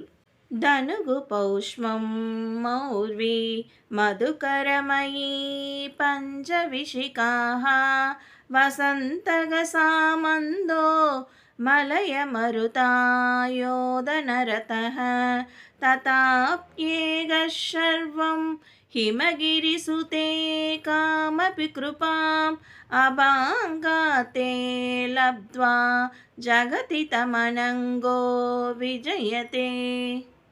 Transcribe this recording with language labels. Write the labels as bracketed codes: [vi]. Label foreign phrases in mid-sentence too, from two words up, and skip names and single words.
[sa] धनुः पौष्पं मौर्वी मधुकरमयी पञ्चविशिखाः वसन्तः सामन्तो मलयमरुदायोधनरथः तथाप्येकः सर्वम् हिमगिरिषु ते कामपि कृपाम् अबाङ्गाते लब्ध्वा जगति तमनङ्गो विजयते.